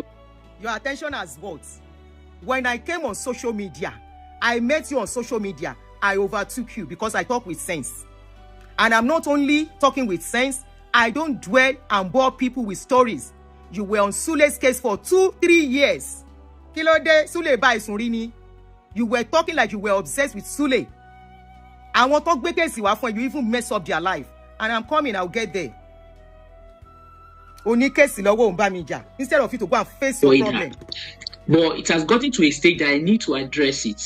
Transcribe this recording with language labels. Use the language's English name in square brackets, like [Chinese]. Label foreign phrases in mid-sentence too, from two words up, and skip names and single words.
[English] Your attention has what? When I came on social media, I met you on social media. I overtook you because I talk with sense. And I'm not only talking with sense, I don't dwell and bore people with stories. You were on Sule's case for 2-3 years. [Yoruba] Kilode Sule ba isunrini. [English] You were talking like you were obsessed with Sule. I want to talk better when you even mess up their life. And I'm coming, I'll get there. Instead of you to go and face your problem. But it has gotten to a stage that I need to address it.